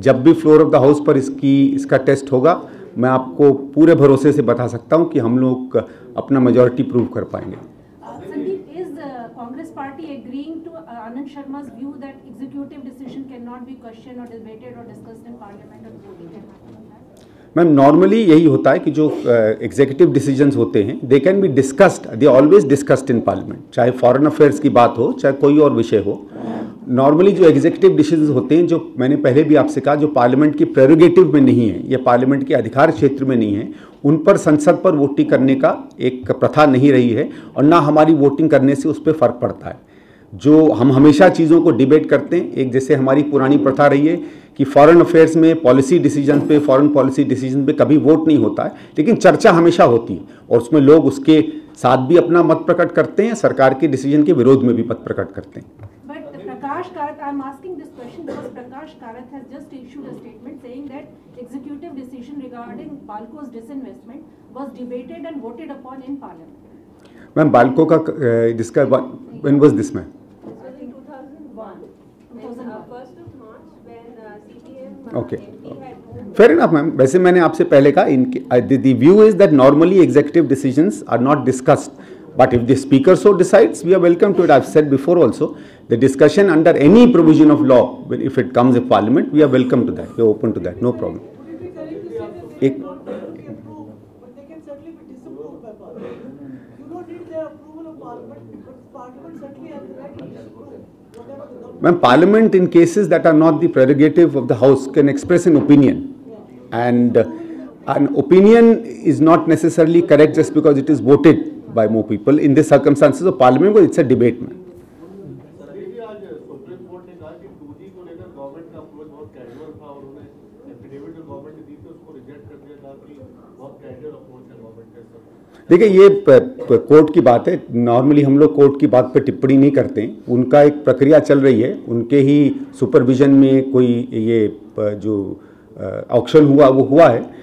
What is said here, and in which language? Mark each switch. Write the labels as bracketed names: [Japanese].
[Hindi] जब भी floor of the house पर इसका टेस्ट होगा, मैं आपको पूरे भरोसे से बता सकता हूं कि हम लोग अपना मेजॉरिटी प्रूव कर पाएंगे। [English] Sandeep, is Congress party agreeing to Anand Sharma's view that executive decision cannot be questioned or debated or discussed in parliament or voting can happen on that? [Hindi] Ma'am, normally यही होता है कि जो executive decisions होते हैं [English] they can be discussed, they always discussed in parliament, [Hindi] चाहे foreign affairs की बात हो चाहे कोई और विषय हो। नॉर्मली जो एग्जीक्यूटिव डिसीजंस होते हैं, जो मैंने पहले भी आपसे कहा, जो पार्लियामेंट की प्रेरोगेटिव में नहीं है, ये पार्लियामेंट के अधिकार क्षेत्र में नहीं है, उन पर संसद पर वोटिंग करने का एक प्रथा नहीं रही है और ना हमारी वोटिंग करने से उस पर फ़र्क पड़ता है। जो हम हमेशा चीज़ों को डिबेट करते हैं, एक जैसे हमारी पुरानी प्रथा रही है कि फॉरेन अफेयर्स में पॉलिसी डिसीजन पे, फॉरेन पॉलिसी डिसीजन पे कभी वोट नहीं होता है, लेकिन चर्चा हमेशा होती है और उसमें लोग उसके साथ भी अपना मत प्रकट करते हैं, सरकार के डिसीजन के विरोध में भी मत प्रकट करते हैं। [English] But Prakash Karath, I am asking this question because Prakash Karath has just issued a statement saying that executive decision regarding Balco's disinvestment was debated and voted upon in parliament. [Hindi] Ma'am, Balco का जिसका [English] when was this, [Hindi] ma'am? [English] This was in 2001. 2001. 1st of March when CPM Okay. MP had moved. Fair enough, ma'am. [Hindi] वैसे मैंने आपसे पहले कहा, [English] the view is that normally executive decisions are not discussed, but if the speaker so decides, we are welcome to it. I've said before also, the discussion under any provision of law, if it comes in parliament, we are welcome to that. We are open to that, no problem. Would it be correct to say that they एक don't need to be approved, but they can certainly be disapproved by parliament? You don't need their approval of parliament, but parliament certainly has the right to disapprove whatever the government. Ma'am, parliament in cases that are not the prerogative of the house can express an opinion, and an opinion is not necessarily correct just because it is voted by more people in the circumstances of parliament, because it's a debate, ma'am. [Hindi] Supreme court ने कहा कि 2G को लेकर government का approach बहुत casual था और उन्होंने एफिडेविट जो गवर्नमेंट ने दी थी उसको रिजेक्ट कर दिया था कि बहुत कैजुअल अप्रोच है गवर्नमेंट का। देखिए, ये कोर्ट की बात है। नॉर्मली हम लोग कोर्ट की बात पर टिप्पणी नहीं करते हैं, उनका एक प्रक्रिया चल रही है, उनके ही सुपरविजन में कोई ये जो ऑक्शन हुआ वो हुआ है।